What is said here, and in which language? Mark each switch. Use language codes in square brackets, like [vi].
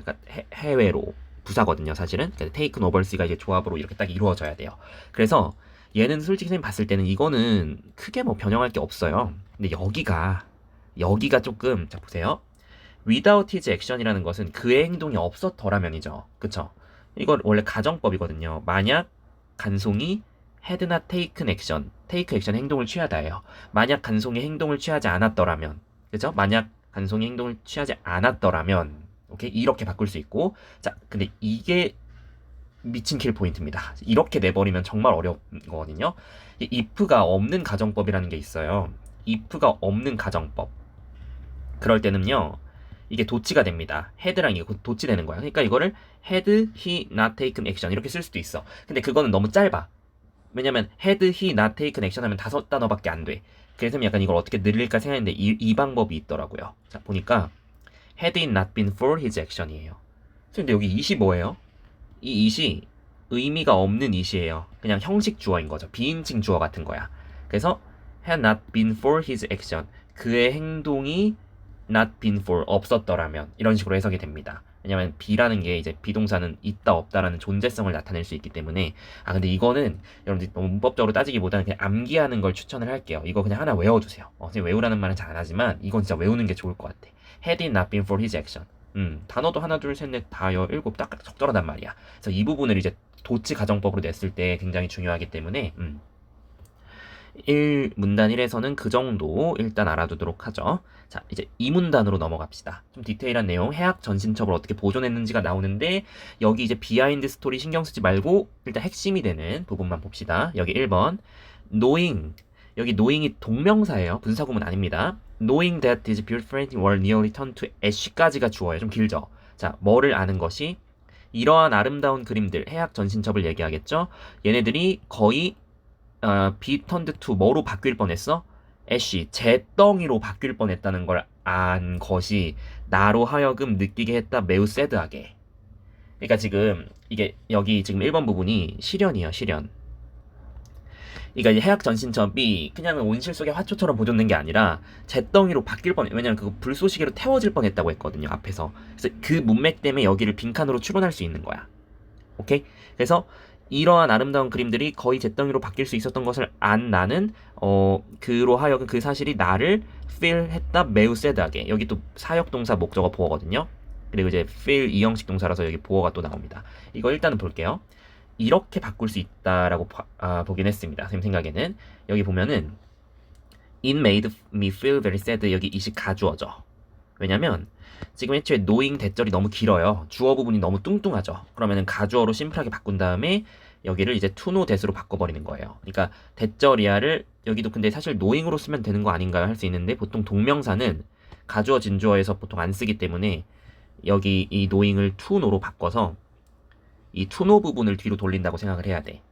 [ko] 그러니까 해외로 부사거든요, 사실은. 그러니까 [en] taken overseas [ko] 가 이제 조합으로 이렇게 딱 이루어져야 돼요. 그래서 얘는 솔직히 선생님 봤을 때는 이거는 크게 뭐 변형할 게 없어요. 근데 여기가 조금, 자 보세요. without his action이라는 것은 그의 행동이 없었더라면이죠. 그쵸? 이건 원래 가정법이거든요. 만약 간송이 [en] had not taken action, [ko] take action 행동을 취하다예요. 만약 간송이 행동을 취하지 않았더라면, 그죠? 만약 간송이 행동을 취하지 않았더라면, 오케이? 이렇게 바꿀 수 있고, 자, 근데 이게 미친 킬 포인트입니다. 이렇게 내버리면 정말 어려운 거거든요. 이 if가 없는 가정법이라는 게 있어요. if가 없는 가정법. 그럴 때는요, 이게 도치가 됩니다. had랑 이게 도치 되는 거야. 그러니까 이거를 [en] had he not taken action [ko] 이렇게 쓸 수도 있어. 근데 그거는 너무 짧아. 왜냐면 [en] had he not taken action [ko] 하면 5단어밖에 안 돼. 그래서 약간 이걸 어떻게 늘릴까 생각했는데 이 방법이 있더라고요. 자, 보니까 [en] had it not been for his action이에요. [ko] 근데 여기 it이 뭐예요? 이 it이 의미가 없는 it이에요. 그냥 형식 주어인 거죠. 비인칭 주어 같은 거야. 그래서 [en] had not been for his action [ko] 그의 행동이 not been for 없었더라면 이런 식으로 해석이 됩니다. 왜냐면 be라는 게 이제 비동사는 있다 없다라는 존재성을 나타낼 수 있기 때문에 근데 이거는 여러분들 너무 문법적으로 따지기보다는 그냥 암기하는 걸 추천을 할게요. 이거 그냥 하나 외워주세요. 선생님 외우라는 말은 잘 안 하지만 이건 진짜 외우는 게 좋을 것 같아. [en] had it not been for his action [ko] 단어도 하나 둘 셋 넷 다 일곱 딱 적절하단 말이야. 그래서 이 부분을 이제 도치 가정법으로 냈을 때 굉장히 중요하기 때문에 1문단 1에서는 그 정도 일단 알아두도록 하죠. 자, 이제 2문단으로 넘어갑시다. 좀 디테일한 내용, 해학 전신첩을 어떻게 보존했는지가 나오는데 여기 이제 비하인드 스토리 신경 쓰지 말고 일단 핵심이 되는 부분만 봅시다. 여기 1번 knowing 여기 knowing이 동명사예요. 분사구문 아닙니다. [en] knowing that these beautiful paintings were nearly turned to ash [ko] 까지가 주어요. 좀 길죠. 자, 뭐를 아는 것이 이러한 아름다운 그림들, 해학 전신첩을 얘기하겠죠. 얘네들이 거의 [en] be turned to [ko] 뭐로 바뀔 뻔했어? 애쉬, 잿덩이로 바뀔 뻔했다는 걸 안 것이 나로 하여금 느끼게 했다 매우 새드하게. 그러니까 지금 이게 여기 지금 1번 부분이 실연이에요, 실연. 그러니까 이 해악 전신첩이 그냥 온실 속의 화초처럼 보존된 게 아니라 잿덩이로 바뀔 뻔. 왜냐면 그거 불쏘시개로 태워질 뻔했다고 했거든요, 앞에서. 그래서 그 문맥 때문에 여기를 빈칸으로 추론할 수 있는 거야. 오케이? 그래서 이러한 아름다운 그림들이 거의 잿덩이로 바뀔 수 있었던 것을 안 나는 그로 하여금 그 사실이 나를 feel 했다 매우 새드하게. 여기 또 사역동사 목적어 보어거든요. 그리고 이제 feel 이형식 동사라서 여기 보어가 또 나옵니다. 이거 일단은 볼게요. 이렇게 바꿀 수 있다라고 보긴 했습니다. 선생님 생각에는 여기 보면은 [en] It made me feel very sad. [ko] 여기 이식 가주어죠. 왜냐면 지금 애초에 knowing 대절이 너무 길어요. 주어 부분이 너무 뚱뚱하죠. 그러면은 가주어로 심플하게 바꾼 다음에 여기를 이제 [en] to know that [ko] 으로 바꿔버리는 거예요. 그러니까 대절이야를 여기도 근데 사실 knowing으로 쓰면 되는 거 아닌가요? 할 수 있는데 보통 동명사는 가주어 진주어에서 보통 안 쓰기 때문에 여기 이 knowing을 [en] to know [ko] 로 바꿔서 이 to know 부분을 뒤로 돌린다고 생각을 해야 돼.